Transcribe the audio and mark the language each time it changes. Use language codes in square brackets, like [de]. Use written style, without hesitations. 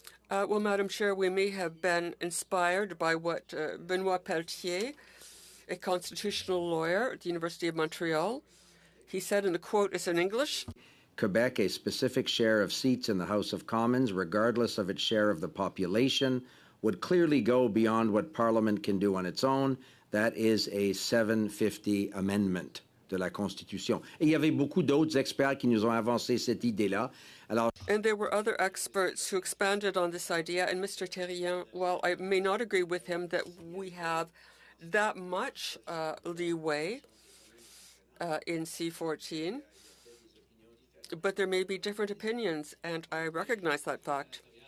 [en] Well, Madam Chair, we may have been inspired by what Benoit Pelletier, a constitutional lawyer at the University of Montreal, he said, and the quote is in English: Quebec a specific share of seats in the House of Commons, regardless of its share of the population, would clearly go beyond what Parliament can do on its own. That is a 750 amendment [fr] de la Constitution. Et il y avait beaucoup d'autres experts qui nous ont avancé cette idée-là. Alors, [en] and there were other experts who expanded on this idea. And Mr. Terrien, while I may not agree with him that we have that much leeway in C14, but there may be different opinions, and I recognize that fact.